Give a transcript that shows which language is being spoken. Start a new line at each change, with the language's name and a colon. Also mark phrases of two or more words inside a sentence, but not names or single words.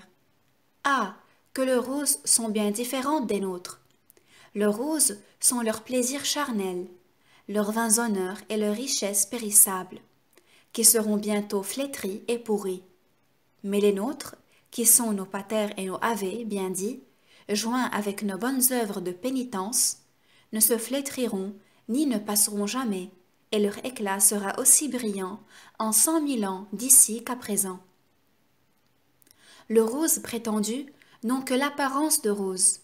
French: Ah, que les roses sont bien différentes des nôtres. Les roses sont leurs plaisirs charnels, leurs vains honneurs et leurs richesses périssables, qui seront bientôt flétris et pourris. Mais les nôtres, qui sont nos paters et nos ave, bien dit, joints avec nos bonnes œuvres de pénitence, ne se flétriront ni ne passeront jamais, et leur éclat sera aussi brillant en 100 000 ans d'ici qu'à présent. Les roses prétendues n'ont que l'apparence de roses.